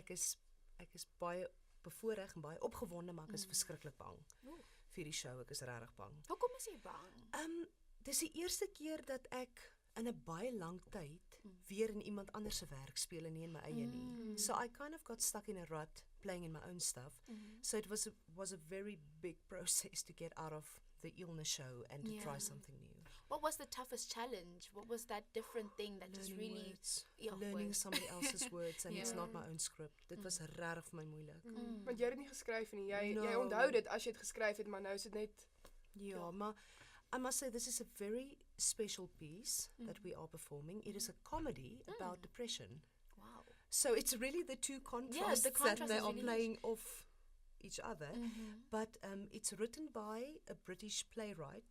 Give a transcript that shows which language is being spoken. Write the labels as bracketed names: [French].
[Afrikaans] Ek is baie bevoorreg en baie opgewonde, maar ek is verskriklik bang vir die show. Ek is regtig bang. Hoekom is jy bang? Dis die eerste keer dat ek in 'n baie lang tyd weer in iemand anders se werk speel en nie in my eie nie. [English] So I kind of got stuck in a rut playing in my own stuff. So it was a very big process to get out of the Ilne show and to try something new. What was the toughest challenge? What was that different thing that just really... Learning somebody else's words and it's not my own script. [Afrikaans] Dit was regtig vir my moeilik. Want jy het dit nie geskryf nie. Jy onthou dit as jy dit geskryf het, maar nou is dit net... Ja, maar [English] I must say this is a very special piece that we are performing. It is a comedy about depression. Wow. So it's really the two contrasts that they are playing off each other. But it's written by a British playwright.